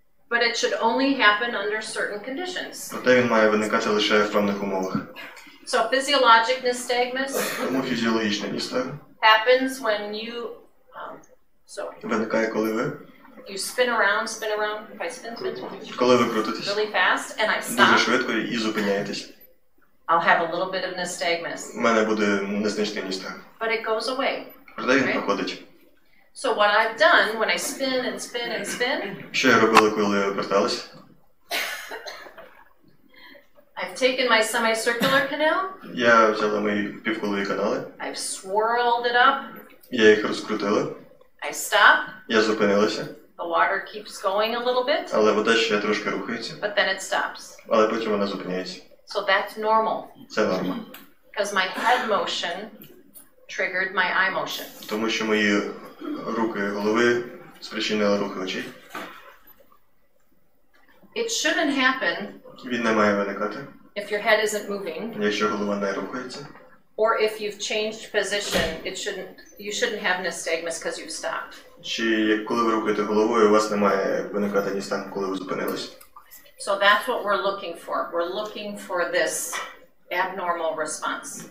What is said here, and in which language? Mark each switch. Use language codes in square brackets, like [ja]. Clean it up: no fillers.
[en] But it should only happen under certain conditions. [uk] Проте він має виникати лише в певних умовах. [en] So physiologic nystagmus [uk] Тому фізіологічний ністагм [en] happens when you [uk] виникає, коли ви [en] spin around. If I spin [uk] коли ви крутитесь [en] really fast and I [uk] дуже [en] stop, [uk] швидко і зупиняєтесь. [en] I'll have a little bit of nystagmus. [uk] У мене буде незначний ністагм. [en] But it goes away. [uk] Проте він проходить. [en] So what I've done when I spin, [uk] Що я робила, коли я оберталась? [en] I've taken my semicircular canal, [uk] Я взяла мої півколові канали, [en] I've swirled it up, [uk] я їх розкрутила, [en] I stop, [uk] я зупинилася, [en] the water keeps going a little bit, [uk] але вода ще трошки рухається, [en] but then it stops. [uk] але потім вона зупиняється. [en] So that's normal, [uk] Це норма. [en] because my head motion triggered my eye motion. [uk] Тому що мої руки голови спричинили рухи очей. [en] It shouldn't happen [uk] Він не має виникати, [en] if your head isn't moving, [uk] якщо голова не рухається. [en] or if you've changed position, you shouldn't have nystagmus because you've stopped. [uk] Чи коли ви рухаєте головою, у вас не має виникати ністагм, коли ви зупинились. [en] So that's what we're looking for. We're looking for this abnormal response.